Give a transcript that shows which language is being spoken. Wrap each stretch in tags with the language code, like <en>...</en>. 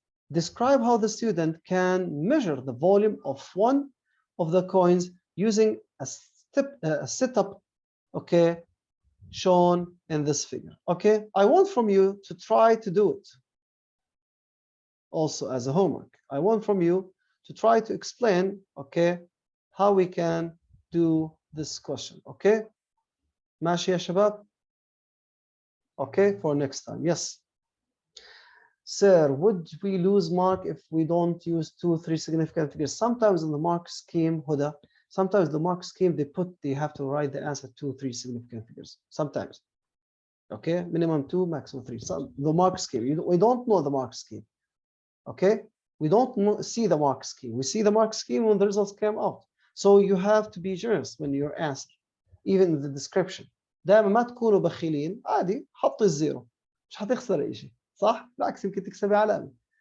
<en>Describe how the student can measure the volume of one of the coins using a setup, okay, shown in this figure. Okay, I want from you to try to do it. Also as a homework, I want from you to try to explain, okay, how we can do this question.</en> <ar>Okay, ماشي يا شباب?</ar> <en>Okay, for next time. Yes. Sir, would we lose mark if we don't use 2, 3 significant figures? Sometimes in the mark scheme, Huda, sometimes the mark scheme they have to write the answer 2, 3 significant figures. Sometimes. Okay, minimum 2, maximum 3. So the mark scheme, we don't know the mark scheme. Okay, we don't see the mark scheme. We see the mark scheme when the results come out. So you have to be generous when you're asked, even in the description.</en> <ar>دائما ما تكونوا بخيلين، عادي حط الزيرو، مش هتخسر اي شيء، صح؟ بالعكس يمكن تكسبي علامة.</ar>